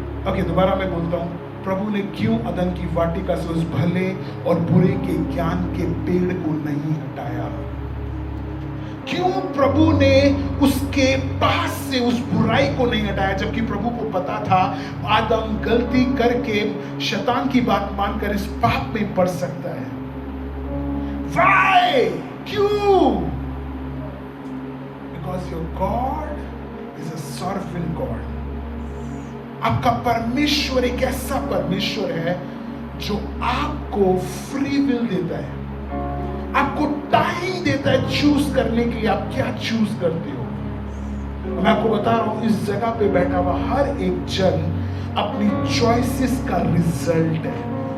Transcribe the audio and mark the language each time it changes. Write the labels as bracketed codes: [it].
[hi] Okay, दोबारा मैं बोलता हूं, प्रभु ने क्यों अदन की वाटिका से उस भले और बुरे के ज्ञान के पेड़ को नहीं हटाया? क्यों प्रभु ने उसके पास से उस बुराई को नहीं हटाया, जबकि प्रभु को पता था आदम गलती करके शैतान की बात मानकर इस पाप में पड़ सकता है? [en] Why? [hi] क्यों? [en] Because your God is a sovereign God. [hi] आपका परमेश्वर एक ऐसा परमेश्वर है जो आपको फ्री विल देता है, आपको टाइम देता है चूज करने के लिए। आप क्या चूज करते हो? मैं आपको बता रहा हूं, इस जगह पे बैठा हुआ हर एक जन अपनी चॉइसेस का रिजल्ट है।